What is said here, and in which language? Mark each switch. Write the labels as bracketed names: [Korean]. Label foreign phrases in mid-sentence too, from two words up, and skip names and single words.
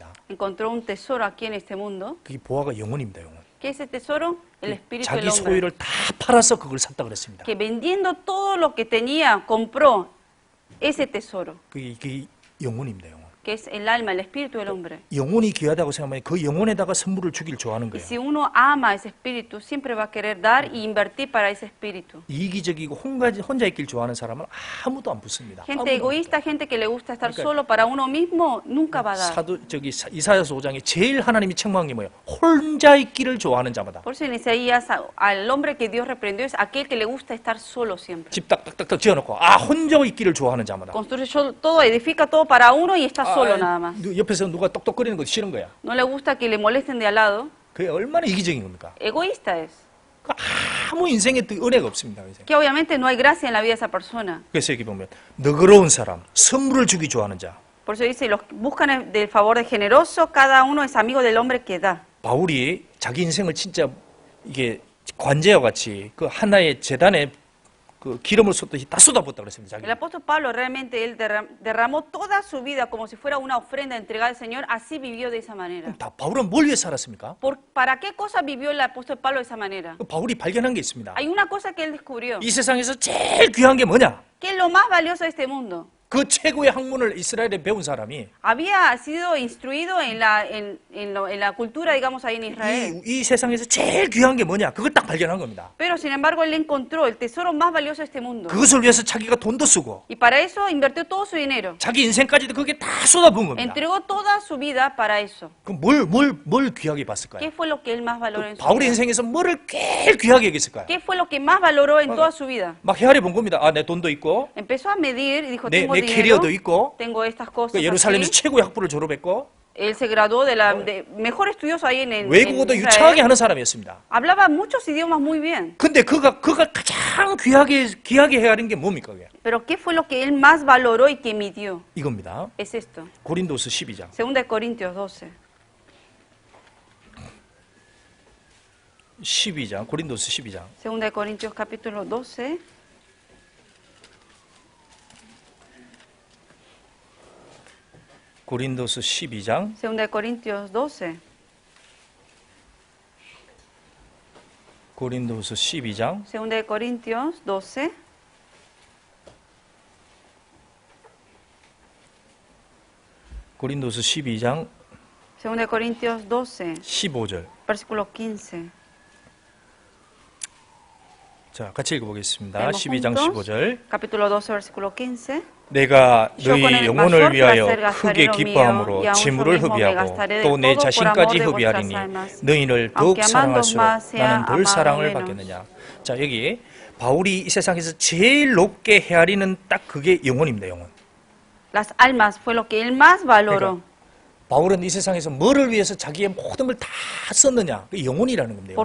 [Spanish] Encontró un tesoro aquí en este mundo. [Korean] 그게 보화가 영혼입니다, 영혼. [Spanish] ¿Qué es ese tesoro? El espíritu del [Korean] 자기 [Spanish] hombre. [Korean] 소유를 다 팔아서 그걸 샀다 그랬습니다. [Spanish] Que vendiendo todo lo que tenía, compró ese tesoro. [Korean] 그게 영혼입니다, 영혼. [Spanish] que es el alma, el espíritu del hombre. [Korean] 영혼이 귀하다고 생각하면 그 영혼에다가 선물을 주길 좋아하는 [Spanish] Y [Korean] 거예요. [Spanish] si uno ama ese espíritu, siempre va a querer dar y invertir para ese espíritu. [Korean] 이기적이고 혼자 있길 좋아하는 사람은 아무도 안 붙습니다. [Spanish] Gente egoísta, gente que le gusta estar [Korean] 그러니까 [Spanish] solo para uno mismo, nunca va a dar. [Korean] 이사야서 5장에 제일 하나님이 책망한 게 뭐예요? 혼자 있기를 좋아하는 자마다. [Spanish] Por eso en Isaías, al hombre que Dios reprendió es aquel que le gusta estar solo siempre. [Korean] 집 딱딱딱 지어놓고 혼자 있기를 좋아하는 자마다. [Spanish] Construye todo, edifica todo para uno y está solo nada más. [Korean] 옆에서 누가 똑똑거리는 거 싫은 거야. [Spanish] No le gusta que le molesten de al lado. [Korean] 그게 얼마나 이기적인 겁니까? [Spanish] Egoísta es. [Korean] 아무 인생에 은혜가 없습니다. [Spanish] Que obviamente no hay gracia en la vida de esa persona. [Korean] 그래서 여기 보면 너그러운 사람, 선물을 주기 좋아하는 자. [Spanish] Por eso dice, los que buscan del favor de generoso, cada uno es amigo del hombre que da. [Korean] 바울이 자기 인생을 진짜 이게 관제와 같이 그 하나의 재단에 그 기름을 쏟듯이 다 쏟아붓다 그랬습니다. 자기. [Spanish] El apóstol Pablo realmente él derramó toda su vida como si fuera una ofrenda entregada al Señor, así vivió de esa manera. [Korean] 다 바울은 뭘 위해 살았습니까? [Spanish] ¿Para qué cosa vivió el apóstol Pablo de esa manera? [Korean] 바울이 발견한 게 있습니다. [Spanish] Hay una cosa que él descubrió, [Korean] 이 세상에서 제일 귀한 게 뭐냐? [Spanish] que es lo más valioso de este mundo. [Korean] 그 최고의 학문을 이스라엘에 배운 사람이 [Spanish] Había sido instruido en la cultura, digamos, ahí en Israel. [Korean] 이 세상에서 제일 귀한 게 뭐냐? 그걸 딱 발견한 겁니다. [Spanish] Pero sin embargo, él encontró el tesoro más valioso de este mundo. [Korean] 그것을 위해서 자기가 돈도 쓰고 [Spanish] Y para eso invirtió todo su dinero. [Korean] 자기 인생까지도 그게 다 쏟아부은 겁니다. [Spanish] Entregó toda su vida para eso. [Korean] 그럼 뭘 귀하게 봤을까요? [Spanish] ¿Qué fue lo que él más valoró en su [Korean] 바울의 [Spanish] vida? [Korean] 인생에서 뭐를 제일 귀하게 여겼을까요? [Spanish] ¿Qué fue lo que más valoró en toda su vida? [Korean] 막 헤아려 본 겁니다. 내 돈도 있고 [Spanish] Empezó a medir y dijo, [Korean] 내 [Spanish] tengo dinero, [Korean] 캐리어도 있고 [Spanish] tengo estas cosas [Korean] 예루살렘에서 [Spanish] aquí. [Korean] 최고의 학부를 졸업했고 [Spanish] Él se graduó de mejor estudioso ahí en [Korean] 외국어도 [Spanish] Israel. [Korean] 유창하게 하는 사람이었습니다. [Spanish] Hablaba muchos idiomas muy bien. [Korean] 근데 그가 가장 귀하게 헤아린 게 뭡니까? 그게? [Spanish] Pero ¿qué fue lo que él más valoró y que midió? [Korean] 이겁니다. [Spanish] Es esto. [Korean] 고린도서 12장. [Spanish] 2 Corintios 12. [Korean] 12장. 고린도서 12장. [Spanish] 2 Corintios capítulo 12. [Korean] 고린도서 12장. [Spanish] 2 Corintios 12. [Korean] 고린도서 12장. [Spanish] 2 Corintios 12. [Korean] 고린도서 12장 [Spanish] 2 Corintios 12, [Korean] 15절. [Spanish] versículo 15. [Korean] 자, 같이 읽어보겠습니다. [Spanish] Leemos [Korean] 12장 [Spanish] juntos. [Korean] 15절. [Spanish] Capítulo 12, versículo 15. [Korean] 내가 [Spanish] Yo con [Korean] 너희 [Spanish] el [Korean] 영혼을 [Spanish] mayor [Korean] 위하여 [Spanish] placer gastaré [Korean] 크게 [Spanish] lo mío, [Korean] 기뻐함으로 [Spanish] y aun yo [Korean] 지물을 [Spanish] mismo me [Korean] 흡의하고 [Spanish] gastaré de [Korean] 또 내 [Spanish] todo por [Korean] 자신까지 [Spanish] amor de [Korean] 흡의하리니 [Spanish] vuestras almas. [Korean] 너희를 더욱 [Spanish] Aunque amando [Korean] 사랑할수록 [Spanish] más sea [Korean] 나는 덜 [Spanish] amado [Korean] 사랑을 [Spanish] menos. [Korean] 받겠느냐. 자, 여기 바울이 이 세상에서 제일 높게 헤아리는 딱 그게 영혼입니다. 영혼. [Spanish] Las almas fue lo que él más valoró. [Korean] 바울은 이 세상에서 뭐를 위해서 자기의 모든 걸 다 썼느냐? 그 영혼이라는 겁니다. 영혼.